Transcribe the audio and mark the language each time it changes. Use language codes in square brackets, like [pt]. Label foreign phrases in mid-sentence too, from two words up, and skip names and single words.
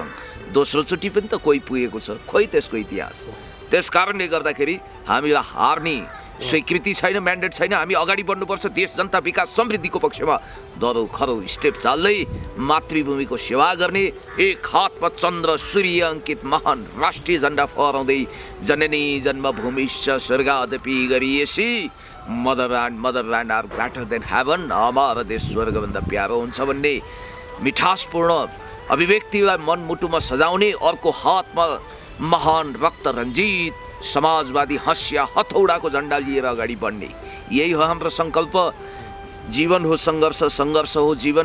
[ne] दोस्रोचोटि पनि त कोही पुगेको छ, खोइ त्यसको इतिहास। त्यस कारणले गर्दाखेरि हामीलाई हार्ने स्वीकृति छैन, म्यान्डेट छैन। हामी अगाडि बढ्नुपर्छ, देश जनता विकास समृद्धिको पक्षमा दरो खरो स्टेप चाल्दै मातृभूमिको सेवा गर्ने, एक हातमा चन्द्र सूर्य अङ्कित महान राष्ट्रिय झन्डा फहराउँदै [sa] जननी जन्मभूमिश्च स्वर्गादपि गरिएसी [en] motherland are greater than heaven. [ne] हमारा देश स्वर्गभन्दा प्यारो हुन्छ भन्ने मिठासपूर्ण अभिव्यक्तिलाई मनमुटुमा सजाउने, अर्को हातमा महान रक्त रञ्जित समाजवादी हँसिया हथौडाको झन्डा लिएर अगाडि बढ्ने, यही हो हाम्रो सङ्कल्प। जीवन हो सङ्घर्ष, सङ्घर्ष हो जीवन।